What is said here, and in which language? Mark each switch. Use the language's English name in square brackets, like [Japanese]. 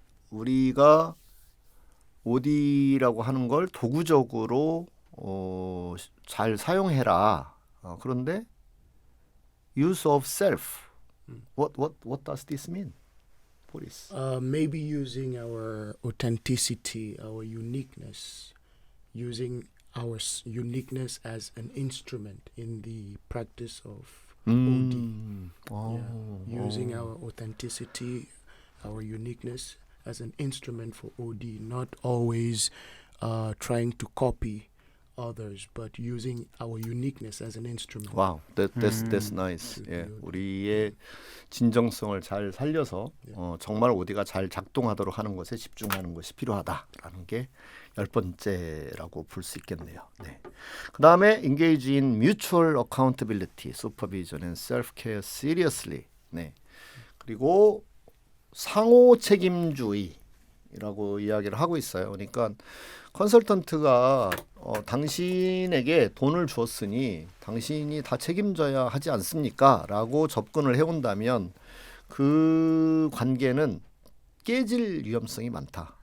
[Korean] 우리가 OD라고 하는 걸 도구적으로 잘 사용해라. 그런데 [English] use of self. What does this mean? Boris. Maybe using our authenticity, our uniqueness, using our uniqueness as an instrument in the practice of OD. Using our authenticity, our uniqueness as an instrument for OD, not always trying to copy others, but using our uniqueness as an instrument. Wow, that's nice. [Korean] 예, 우리의 진정성을 잘 살려서 정말 OD가 잘 작동하도록 하는 것에 집중하는 것이 필요하다라는 게 10번째라고 볼 수 있겠네요. 네. 그 다음에 [English] engage in mutual accountability, supervision and self-care seriously. [Korean] 네. 그리고 상호 책임주의라고 이야기를 하고 있어요. 그러니까 컨설턴트가 당신에게 돈을 주었으니 당신이 다 책임져야 하지 않습니까? 라고 접근을 해온다면 그 관계는 깨질 위험성이 많다.